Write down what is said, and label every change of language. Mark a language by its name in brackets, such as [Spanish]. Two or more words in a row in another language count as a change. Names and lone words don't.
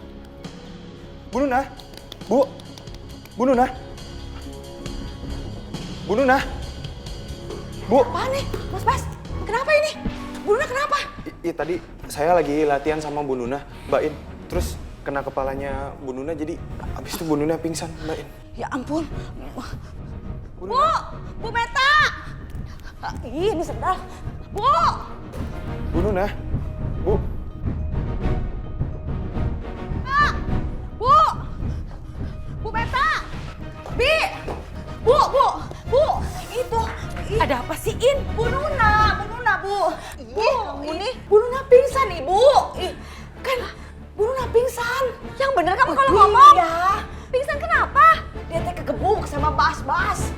[Indonesian] Bu Nuna! Bu! Bu Nuna! Bu Nuna! Bu! Apaan nih, Mas Bas? Kenapa ini? Bu Nuna kenapa? Iya tadi saya lagi latihan sama Bu Nuna, Mbak In. Terus kena kepalanya Bu Nuna, jadi abis itu Bu Nuna pingsan, Mbak In. Ya ampun. Bu! Bu Meta! Ih, ini sendal. Bu! Bu Nuna! Bu! Bu! Bu Meta! Bi! Bu! Itu! Ada apa sih, In? Bu Nuna! Bu, kamu nih. Bu Nuna pingsan, Ibu. Kan Bu Nuna pingsan. Yang bener kamu kalau ngomong. Iya. Pingsan kenapa? Dia teh kegebuk sama Bas-Bas.